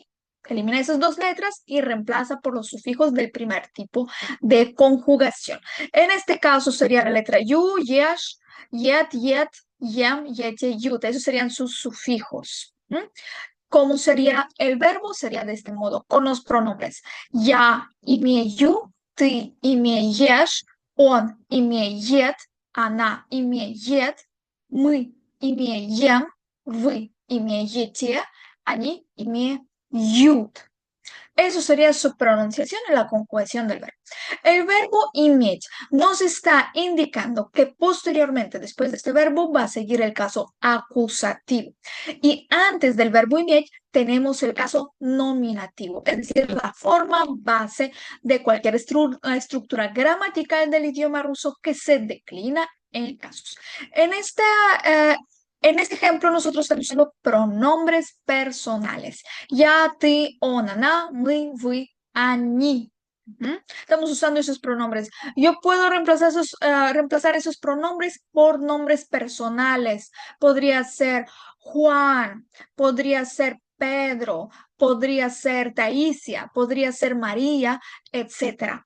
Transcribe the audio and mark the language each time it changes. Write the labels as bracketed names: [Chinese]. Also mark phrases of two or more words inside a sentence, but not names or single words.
[Spanish] Elimina esas dos letras y reemplaza por los sufijos del primer tipo de conjugación. En este caso sería la letra yu, yesh, yet, yet, yam, yete, yut. Esos serían sus sufijos. ¿Cómo sería el verbo? Sería de este modo, con los pronombres. [Russian] Я имею, ты имеешь, он имеет, она имеет, мы имеем, вы имеете, они имеют. [Spanish] Eso sería su pronunciación en la conjugación del verbo. El verbo iметь nos está indicando que posteriormente, después de este verbo, va a seguir el caso acusativo. Y antes del verbo iметь tenemos el caso nominativo, es decir, la forma base de cualquier estructura gramatical del idioma ruso que se declina en casos. En esta, eh, en este ejemplo, nosotros estamos usando pronombres personales. [Russian] Я, ты, он, она, мы, вы, они. [Spanish] Estamos usando esos pronombres. Yo puedo reemplazar esos pronombres por nombres personales. Podría ser Juan, podría ser Pedro, podría ser Taisia, podría ser María, etcétera.